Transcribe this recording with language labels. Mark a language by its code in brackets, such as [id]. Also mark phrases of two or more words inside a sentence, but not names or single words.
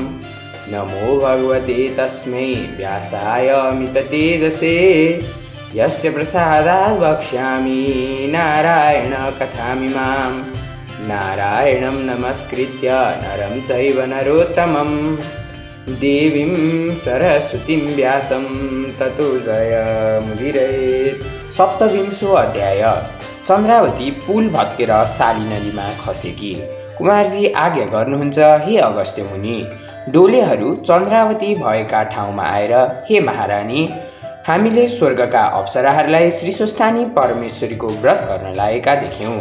[sa] नमो भगवते तस्मै व्यासाय अमिततेजसे यस्य प्रसादात् वक्ष्यामि नारायणकथामिमां। नारायणं नमस्कृत्य नरं चैव नरोत्तमं देवीं सरस्वतीं व्यासं ततो जयमुदीरयेत्। सप्तविंशो अध्याय। [ne] चन्द्रावती पुल भत्केर साली नदीमा खसेकी। कुमारजी आज्ञा गर्नुहुन्छ हे अगस्त्य मुनि। डोलेहरू चन्द्रावती भएका ठाउँमा आएर हे महारानी, हामीले स्वर्गका अप्सराहरूलाई श्रीस्वस्थानी परमेश्वरीको व्रत गर्न लागेका देख्यौँ।